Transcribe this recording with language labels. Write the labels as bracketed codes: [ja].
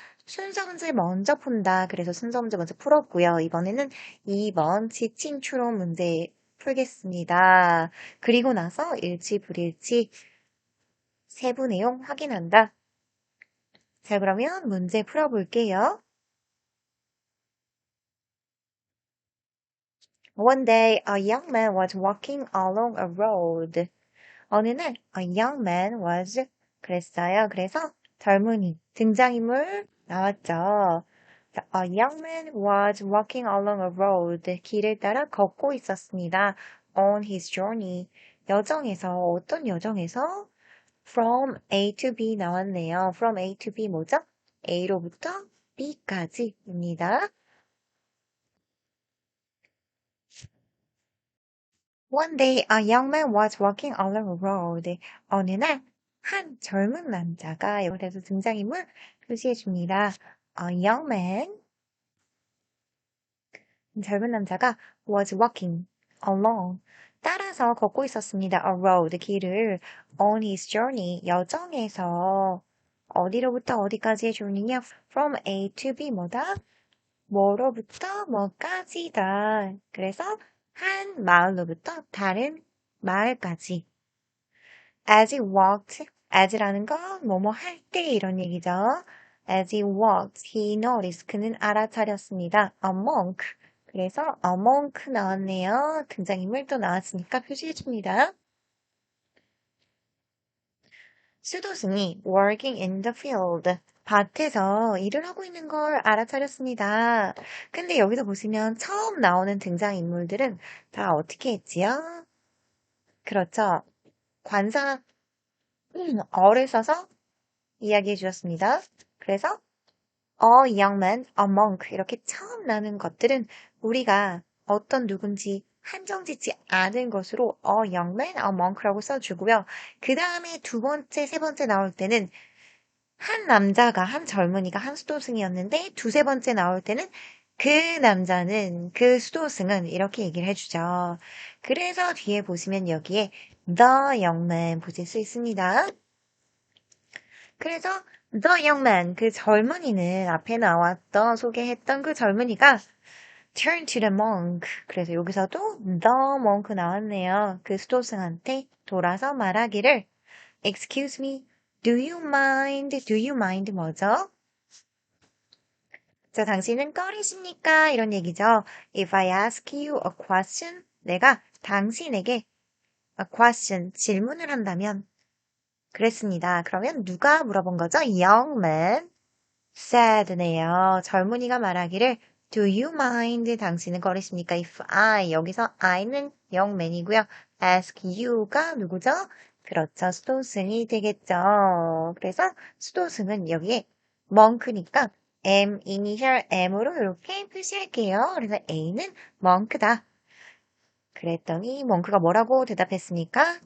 [ko] 순서 문제 먼저 푼다. 그래서 순서 문제 먼저 풀었고요. 이번에는 2번 지칭 추론 문제 풀겠습니다. 그리고 나서 일치, 불일치, 세부 내용 확인한다. 자, 그러면 문제 풀어볼게요. [en] One day, a young man was walking along a road. [ko] 어느 날, [en] a young man was [ko] 그랬어요. 그래서 젊은이, 등장인물 나왔죠. [en] A young man was walking along a road. [ko] 길을 따라 걷고 있었습니다. [en] On his journey. [ko] 여정에서, 어떤 여정에서? [en] From A to B [ko] 나왔네요. [en] From A to B [ko] 뭐죠? A로부터 B까지입니다. [en] One day, a young man was walking along a road. [ko] 어느 날, 한 젊은 남자가 여기서 등장인물 표시해 줍니다. [en] A young man, [ko] 젊은 남자가 [en] was walking along, [ko] 따라서 걷고 있었습니다. [en] A road, [ko] 길을 [en] on his journey, [ko] 여정에서 어디로부터 어디까지의 journey냐? [en] From A to B [ko] 뭐다? 뭐로부터 뭐까지다. 그래서 한 마을로부터 다른 마을까지. [en] As he walked, [ko] as라는 건 뭐뭐 할 때 이런 얘기죠. [en] As he walked, he noticed. [ko] 그는 알아차렸습니다. [en] A monk. [ko] 그래서 [en] a monk [ko] 나왔네요. 등장인물 또 나왔으니까 표시해줍니다. 수도승이 [en] working in the field. [ko] 밭에서 일을 하고 있는 걸 알아차렸습니다. 근데 여기서 보시면 처음 나오는 등장인물들은 다 어떻게 했지요? 그렇죠. 관사, 어를 써서 이야기해 주셨습니다. 그래서 [en] a young man, a monk [ko] 이렇게 처음 나는 것들은 우리가 어떤 누군지 한정짓지 않은 것으로 a young man, a monk라고 써주고요. 그 다음에 두 번째, 세 번째 나올 때는 한 남자가, 한 젊은이가 한 수도승이었는데 두세 번째 나올 때는 그 남자는, 그 수도승은 이렇게 얘기를 해주죠. 그래서 뒤에 보시면 여기에 [en] the young man [ko] 보실 수 있습니다. 그래서 [en] the young man, [ko] 그 젊은이는 앞에 나왔던 소개했던 그 젊은이가 [en] turn to the monk. [ko] 그래서 여기서도 [en] the monk [ko] 나왔네요. 그 수도승한테 돌아서 말하기를 [en] excuse me, do you mind? do you mind [ko] 뭐죠? 자, 당신은 꺼리십니까? 이런 얘기죠. [en] If I ask you a question, [ko] 내가 당신에게 [en] a question, [ko] 질문을 한다면 그랬습니다. 그러면 누가 물어본 거죠? [en] Young man said네요. [ko] 젊은이가 말하기를 [en] Do you mind? [ko] 당신은 거리십니까? [en] If I, [ko] 여기서 [en] I는 young man이고요. [ko] Ask you가 누구죠? 그렇죠. 수도승이 되겠죠. 그래서 수도승은 여기에 monk니까 M, 이니셜 M으로 이렇게 표시할게요. 그래서 A는 monk다. 그랬더니 멍크가 뭐라고 대답했습니까?